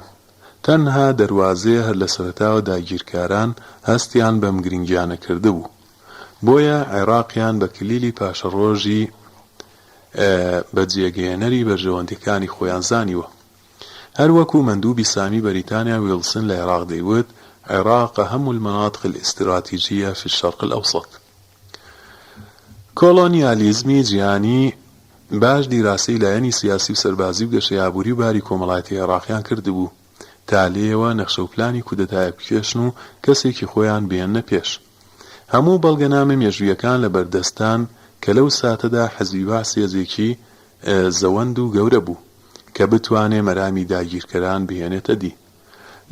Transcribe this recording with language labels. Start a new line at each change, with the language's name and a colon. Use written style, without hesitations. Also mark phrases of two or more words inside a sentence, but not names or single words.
Central Kurdish: تەنها دەواازەیە هەر لە سەرەتاوە داگیرکاران هەستیان بەم گرنگیانە کردبوو، بۆیە عێراقیان بە کلیلی پاشەڕۆژی بە جێگەیەنەری بەرژەوەندەکانی خۆیان زانیوە. هەروەکو مەندووبی سامی بەریتانیا ویلسن لە عێراق دەیوت عێراق هەموو
Arabic: المناطق الاستراتیجية في الشرق الأوسط.
Central Kurdish: کۆلۆنیالیزمی جیهانی باش دیراسەی لایەنی سیاسی و سەربازی و گەشەی ئابووری و باری کۆمەڵایەتی عێراقیان کردبوو، تا لێیەوە نەخشە و پلانی کودەتایە بکێشن و کەسێکی خۆیان بێننە پێش. هەموو بەڵگەنامە مێژوویەکان لە بەردەستان کە لەو ساتەدا حەزبی باس هێزێکی زەوەند و گەورە بوو کە بتوانێ مەرامی داگیرکەران بهێنێتە دی.